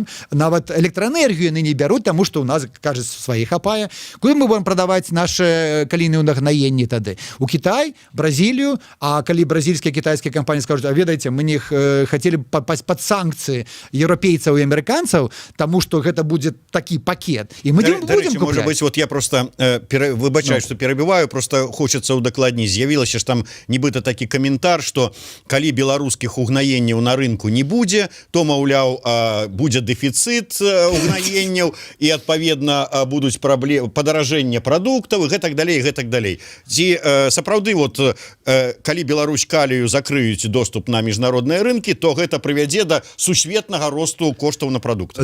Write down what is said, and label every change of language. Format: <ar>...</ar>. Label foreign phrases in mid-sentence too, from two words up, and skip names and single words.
<be>Нават электраэнергію яны не бяруць, таму што ў нас, кажа, свае хапае. Куды мы будем прадаваць наши калійныя угнаенні тады? У Кітай, Бразілію, а калі бразільскія, кітайскія кампаніі скажуць, а ведаеце, мы не хацелі папасть пад санкцыі еўрапейцаў і амерыканцаў, таму што гэта будзе такі пакет. І мы будем купляць.</be> <ru>Может быть, вот я просто выбачаю, что перебиваю, просто хочется удакладніць.</ru> <be>З'явілася ж там нібыта такі каментар, што калі беларускіх угнаенняў на рынку не будзе, то, маўляў, будзе дэфіцыт угнаенняў і, адпаведна, будуць падаражэнне прадуктаў і гэтак далей. Ці сапраўды, вот, калі Беларусь калію закрыюць доступ на міжнародныя рынкі, то гэта прывядзе да сусветнага росту коштаў на прадукты.</be>